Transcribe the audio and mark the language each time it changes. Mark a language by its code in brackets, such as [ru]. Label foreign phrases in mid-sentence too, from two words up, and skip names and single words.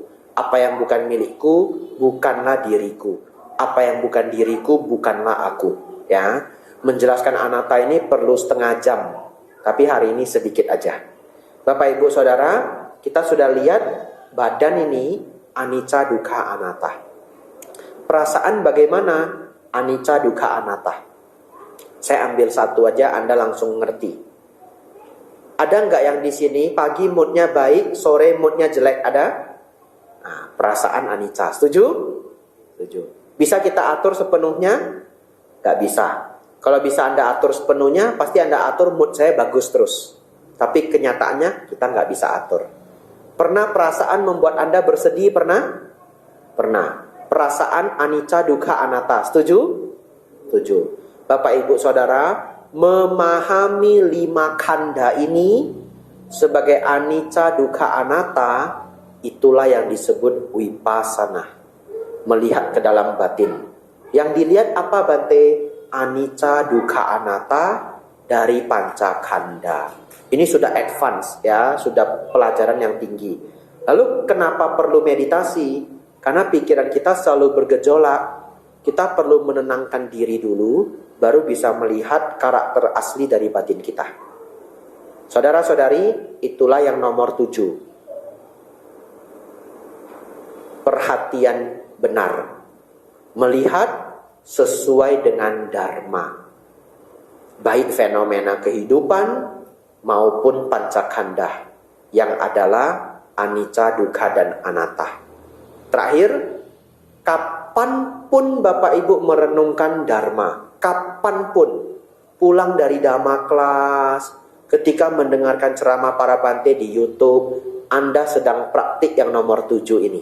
[id] Apa yang bukan milikku bukanlah diriku. Apa yang bukan diriku bukanlah aku. Ya, menjelaskan anatta ini perlu setengah jam, tapi hari ini sedikit aja. Bapak Ibu Saudara, kita sudah lihat badan ini [pi] anicca dukkha anatta. [id] Perasaan bagaimana? [pi] Anicca dukkha anatta. [id] Saya ambil satu aja, Anda langsung ngerti. Ada nggak yang di sini pagi moodnya baik, sore moodnya jelek? Ada? Perasaan anicca. Setuju? Setuju. Bisa kita atur sepenuhnya? Gak bisa. Kalau bisa Anda atur sepenuhnya, pasti Anda atur mood saya bagus terus. Tapi kenyataannya kita gak bisa atur. Pernah perasaan membuat Anda bersedih? Pernah? Pernah. Perasaan [pi] anicca dukkha anatta. [id] Setuju? Setuju. Bapak Ibu Saudara, memahami 5 khandha ini sebagai [pi] anicca dukkha anatta, [id] itulah yang disebut vipassana. Melihat ke dalam batin. Yang dilihat apa Bante? [pi] Anicca dukkha anatta dari panca khandha. [id] Ini sudah advance ya, sudah pelajaran yang tinggi. Lalu kenapa perlu meditasi? Karena pikiran kita selalu bergejolak. Kita perlu menenangkan diri dulu, baru bisa melihat karakter asli dari batin kita. Saudara-saudari, itulah yang nomor 7. Perhatian benar, melihat sesuai dengan dharma, baik fenomena kehidupan maupun pancakhandha yang adalah [pi] anicca, dukkha, [id] dan anatta. Terakhir, kapanpun Bapak Ibu merenungkan dharma, kapanpun, pulang dari dhamma kelas, ketika mendengarkan ceramah para Bante di YouTube, Anda sedang praktik yang nomor 7 ini.